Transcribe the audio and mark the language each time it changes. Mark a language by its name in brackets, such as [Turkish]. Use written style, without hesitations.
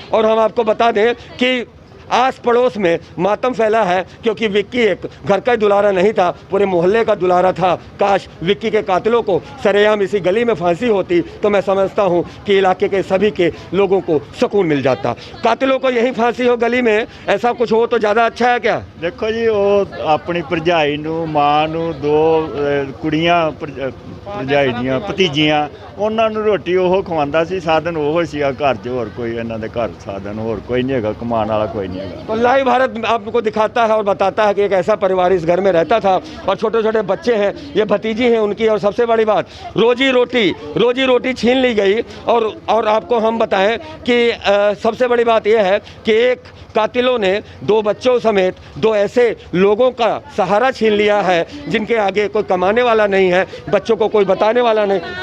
[Hindi] और हम आपको बता दें कि आस पड़ोस में मातम फैला है, क्योंकि विक्की एक घर का ही दुलारा नहीं था, पूरे मोहल्ले का दुलारा था। काश विक्की के कातिलों को सरेआम इसी गली में फांसी होती तो मैं समझता हूं कि इलाके के सभी के लोगों को सुकून मिल जाता। कातिलों को यही फांसी हो गली में, ऐसा कुछ हो तो ज़्यादा अच्छा है क्या? देखो जी, [Punjabi] ਉਹ ਆਪਣੀ ਭਰਜਾਈ ਨੂੰ, ਮਾਂ ਨੂੰ, ਦੋ ਕੁੜੀਆਂ ਭਰਜਾਈ ਦੀਆਂ ਭਤੀਜੀਆਂ, ਉਹਨਾਂ ਨੂੰ ਰੋਟੀ ਉਹ ਖਵਾਉਂਦਾ ਸੀ। ਸਾਧਨ ਉਹ ਸੀਗਾ ਘਰ 'ਚ, ਹੋਰ ਕੋਈ ਇਹਨਾਂ ਦੇ ਘਰ ਸਾਧਨ ਹੋਰ ਕੋਈ [Hindi] नहीं है, कमाने वाला कोई नहीं है। तो लाइव भारत आपको दिखाता है और बताता है कि एक ऐसा परिवार इस घर में रहता था और छोटे छोटे बच्चे हैं, ये भतीजी हैं उनकी। और सबसे बड़ी बात, रोजी रोटी छीन ली गई। और आपको हम बताएं कि सबसे बड़ी बात यह है कि एक कातिलों ने दो बच्चों समेत दो ऐसे लोगों का सहारा छीन लिया है जिनके आगे कोई कमाने वाला नहीं है, बच्चों को कोई बताने वाला नहीं।